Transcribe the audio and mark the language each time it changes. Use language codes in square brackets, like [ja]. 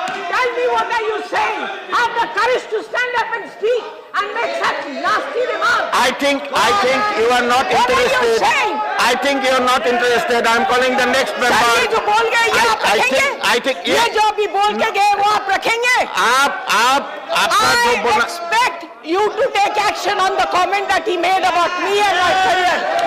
[en] Tell me, what are you saying? Have the courage to stand up and speak and make such nasty remarks. I think you are not interested. What are you saying? I think you are not interested. I am calling the next member. [hi] ये जो बोल गए ये आप रखेंगे? [en] I think [hi] ये जो अभी बोल के गए वो आप रखेंगे? आपका जो बोलना। [en] I expect you to take action on the comment that he made about me and my career.